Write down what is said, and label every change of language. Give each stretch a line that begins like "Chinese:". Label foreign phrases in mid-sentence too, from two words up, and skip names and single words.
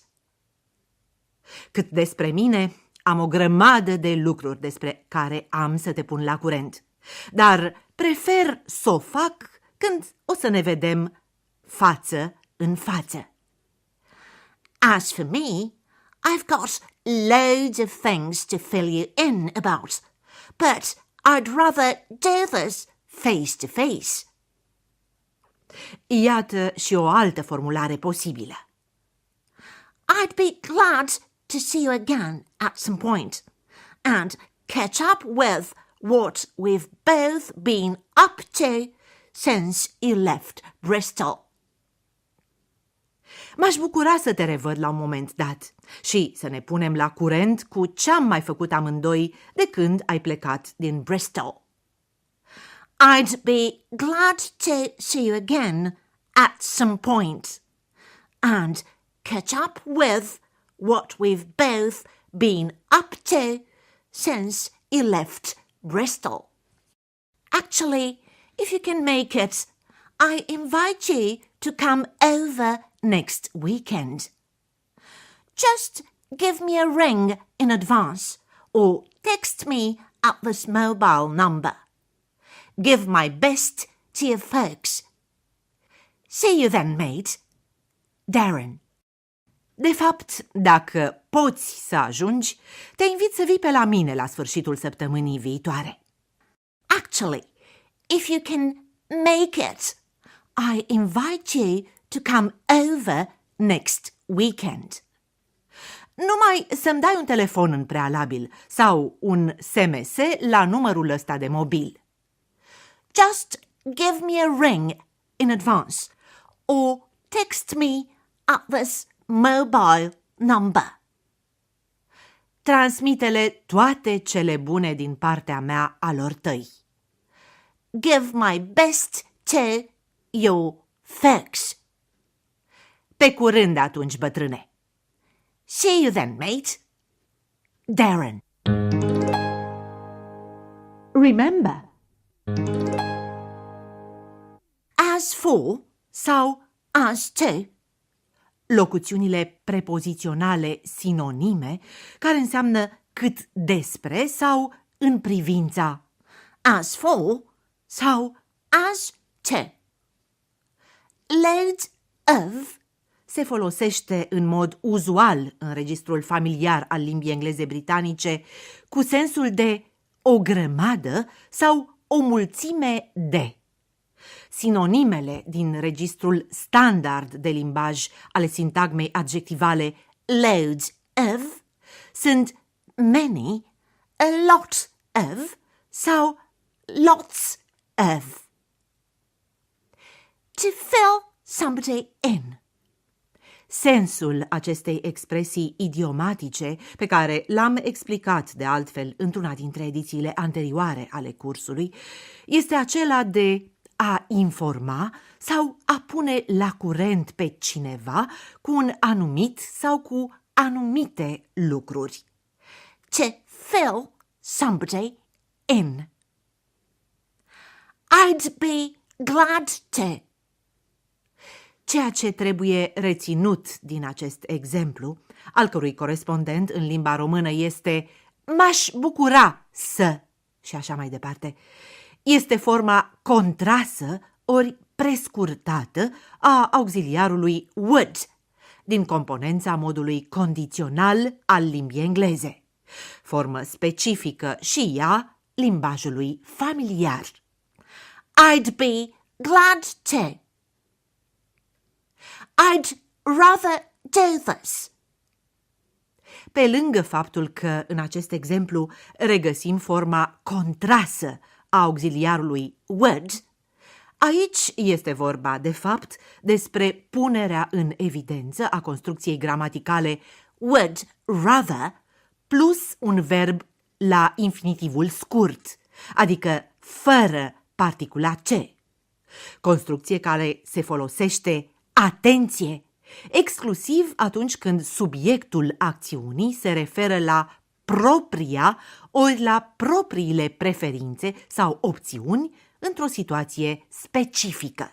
Romanian: Cât despre mine, am o grămadă de lucruri despre care am să te pun la curent, dar prefer să o fac când o să ne vedem față în față.
English: As for me, I've got loads of things to fill you in about, but I'd rather do this face to face.
Romanian: Iată și o altă formulare posibilă.
English: I'd be glad to see you again at some point and catch up with what we've both been up to since you left Bristol.
Romanian: M-aș bucura să te revăd la un moment dat și să ne punem la curent cu ce-am mai făcut amândoi de când ai plecat din Bristol.
English: I'd be glad to see you again at some point and catch up with what we've both been up to since you left Bristol. Actually, if you can make it, I invite you to come over next weekend. Just give me a ring in advance or text me at this mobile number. Give my best to your folks. See you then, mate. Darren.
Romanian: De fapt, dacă poți să ajungi, te invit să vii pe la mine la sfârșitul săptămânii viitoare.
English: Actually, if you can make it, I invite you to come over next weekend.
Romanian: Numai să-mi dai un telefon în prealabil sau un SMS la numărul ăsta de mobil.
English: Just give me a ring in advance or text me at this mobile number.
Romanian: Transmite-le toate cele bune din partea mea alor tăi.
English: Give my best to your folks.
Romanian: Pe curând atunci, bătrâne.
English: See you then, mate. Darren. Remember. As for
Romanian: sau
English: as to.
Romanian: Locuțiunile prepoziționale sinonime, care înseamnă cât despre sau în privința.
English: As for
Romanian: sau
English: as to. Loads of
Romanian: se folosește în mod uzual în registrul familiar al limbii engleze britanice cu sensul de o grămadă sau o mulțime de. Sinonimele din registrul standard de limbaj ale sintagmei adjectivale
English: loads of
Romanian: sunt
English: many, a lot of
Romanian: sau
English: lots of. To fill somebody in.
Romanian: Sensul acestei expresii idiomatice, pe care l-am explicat de altfel într-una dintre edițiile anterioare ale cursului, este acela de a informa sau a pune la curent pe cineva cu un anumit sau cu anumite lucruri.
English: To fill somebody in. I'd be glad to.
Romanian: Ceea ce trebuie reținut din acest exemplu, al cărui corespondent în limba română este m-aș bucura să și așa mai departe, este forma contrasă ori prescurtată a auxiliarului would, din componența modului condițional al limbii engleze, formă specifică și ea limbajului familiar.
English: I'd be glad to. I'd rather do this.
Romanian: Pe lângă faptul că în acest exemplu regăsim forma contrasă a auxiliarului would, aici este vorba, de fapt, despre punerea în evidență a construcției gramaticale
English: would rather
Romanian: plus un verb la infinitivul scurt, adică fără particula ce. Construcție care se folosește, atenție, exclusiv atunci când subiectul acțiunii se referă la propria ori la propriile preferințe sau opțiuni într-o situație specifică.